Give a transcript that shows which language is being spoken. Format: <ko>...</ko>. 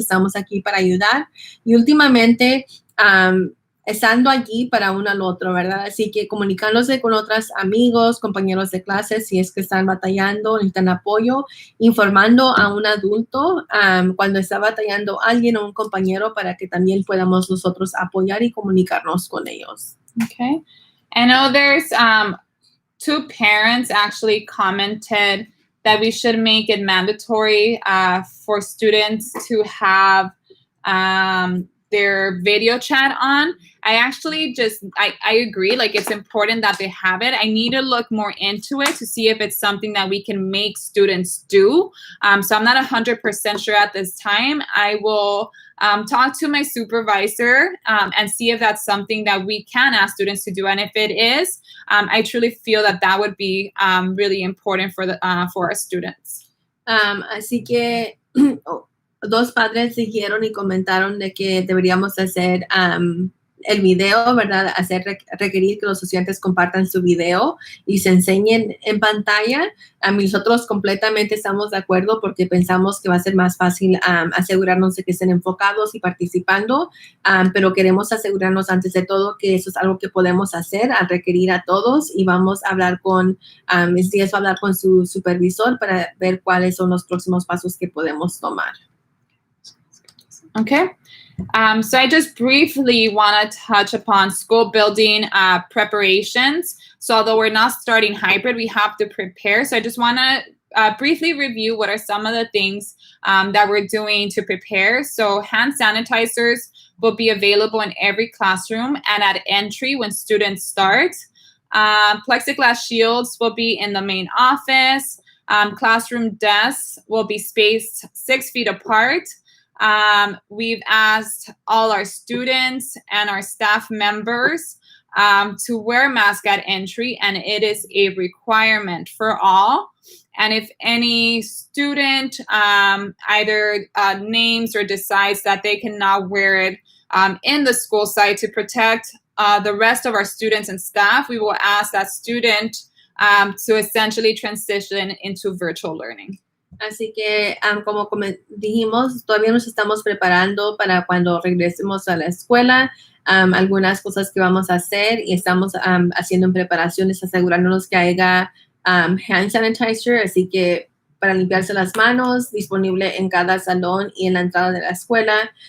<es>Estamos aquí para ayudar, y últimamente estando allí para uno al otro, ¿verdad? Así que comunicándose con otros amigos, compañeros de clase, si es que están batallando, necesitan apoyo, informando a un adulto cuando está batallando alguien o un compañero, para que también podamos nosotros apoyar y comunicarnos con ellos.</es> <en>Okay. I know there's 2 parents actually commented that we should make it mandatory for students to have their video chat on. I actually I agree, like it's important that they have it. I need to look more into it to see if it's something that we can make students do. So I'm not 100% sure at this time. I will talk to my supervisor and see if that's something that we can ask students to do. And if it is, I truly feel that would be really important for our students.</en> <es>Así que 2 padres dijeron y comentaron de que deberíamos hacer el video, ¿verdad? Requerir que los estudiantes compartan su video y se enseñen en pantalla. Nosotros completamente estamos de acuerdo porque pensamos que va a ser más fácil asegurarnos de que estén enfocados y participando, pero queremos asegurarnos antes de todo que eso es algo que podemos hacer al requerir a todos y vamos a hablar con, Ms. Díaz va a hablar con su supervisor para ver cuáles son los próximos pasos que podemos tomar.</es> <en>Okay. So I just briefly want to touch upon school building preparations. So although we're not starting hybrid, we have to prepare. So I just want to briefly review what are some of the things that we're doing to prepare. So hand sanitizers will be available in every classroom and at entry when students start. Plexiglass shields will be in the main office. Classroom desks will be spaced 6 feet apart. We've asked all our students and our staff members to wear a mask at entry, and it is a requirement for all. And if any student either names or decides that they cannot wear it in the school site to protect the rest of our students and staff, we will ask that student to essentially transition into virtual learning.</en> <es>Así que, como dijimos, todavía nos estamos preparando para cuando regresemos a la escuela, algunas cosas que vamos a hacer y estamos haciendo en preparaciones, asegurándonos que haya hand sanitizer, así que para limpiarse las manos, disponible en cada salón y en la entrada de la escuela.</es>